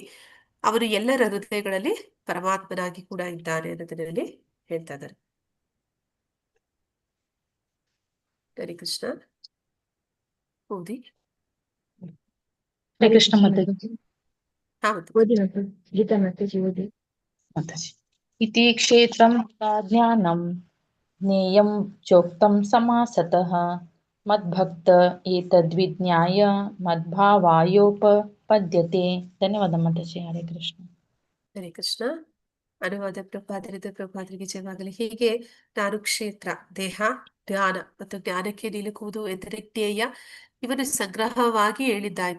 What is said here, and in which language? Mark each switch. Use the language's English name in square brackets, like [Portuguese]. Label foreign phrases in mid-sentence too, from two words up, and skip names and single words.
[Kannada] ಅವನು ಎಲ್ಲರ ಹೃದಯಗಳಲ್ಲಿ ಪರಮಾತ್ಮನಾಗಿ ಕೂಡ ಇದ್ದಾನೆ ಅನ್ನೋದರಲ್ಲಿ ಹೇಳ್ತಾ ಇದ್ದಾರೆ. ಹರೇ ಕೃಷ್ಣ. ಓದಿ. ಹರೇ ಕೃಷ್ಣ ಮಾತಾಜಿ. ಹಾ ಮತ್ತು ಓದಿ ಮಾತಾಜಿ. ಗೀತಾ ಮಾತಾಜಿ ಓದಿ. ಮಾತಾಜಿ. [Sanskrit] ಇತಿ ಕ್ಷೇತ್ರಂ ಜ್ಞಾನಂ ಜ್ಞೇಯಂ ಚೋಕ್ತಂ ಸಮಾಸತಃ ಮದ್ಭಕ್ತ ಏತದ್ವಿಜ್ಞಾಯ ಮದ್ಭಾವಾಯೋಪಪದ್ಯತೆ. [Kannada] ಧನ್ಯವಾದ ಮಾತಾಜಿ. ಹರೇ ಕೃಷ್ಣ. ಹರೇ ಕೃಷ್ಣ. ಅನುವಾದ ಪ್ರಭಾತರಿಗೆ ಜಯವಾಗಲಿ. ಹೀಗೆ ನಾನು ಕ್ಷೇತ್ರ, ದೇಹ, ಜ್ಞಾನ ಮತ್ತು ಜ್ಞಾನಕ್ಕೆ ನಿಲುಕುವುದು ಎಂದರೆ ಜ್ಞೇಯ, ಇವನು ಸಂಗ್ರಹವಾಗಿ ಹೇಳಿದ್ದಾಯ್ತು.